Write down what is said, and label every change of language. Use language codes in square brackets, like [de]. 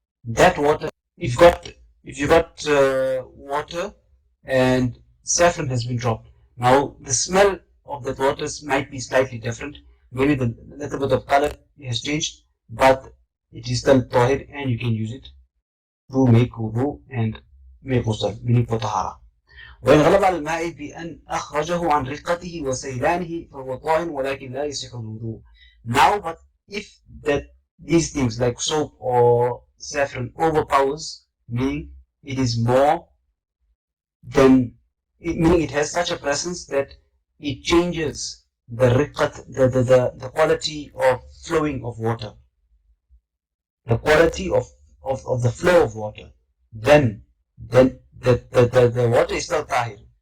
[en] That water, if you got water and saffron has been dropped. Now the smell of that water might be slightly different. Maybe the little bit of color has changed, but it is still tahir and you can use it to make wudu and make ghusl, meaning for tahara. [ar] وإن غلب على الماء بأن أخرجه عن رقته وسيلانه فهو طاهر ولكن لا يصح الوضوء. [en] Now, but if these things like soap or saffron overpowers, meaning it is more than, meaning it has such a presence that it changes the riqat, the quality of flowing of water, the quality of the flow of water, then the water is still tahir.